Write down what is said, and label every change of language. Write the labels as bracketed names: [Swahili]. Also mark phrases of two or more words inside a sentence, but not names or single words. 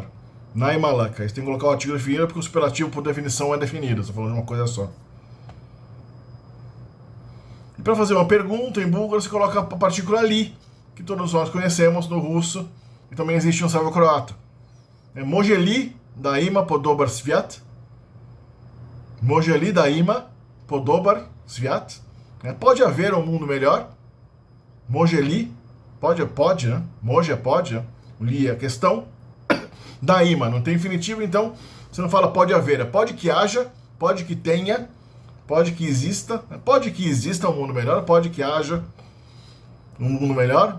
[Bulgarian] Най малък. [Portuguese] Aí você tem que colocar o artigo definido porque o superlativo, por definição, é definido. Estou falando de uma coisa só. E para fazer uma pergunta, em búlgaro, você coloca a partícula li, que todos nós conhecemos no russo, e também existe no servo-croata. [Bulgarian] É Може ли да има по-добър свят. Може ли да има по-добър свят. [Portuguese] Pode haver um mundo melhor. Mojeli, pode, né? Moje é pode, né? Li é questão. Daima, não tem infinitivo, então você não fala pode haver, é pode que haja, pode que tenha, pode que exista um mundo melhor, pode que haja um mundo melhor.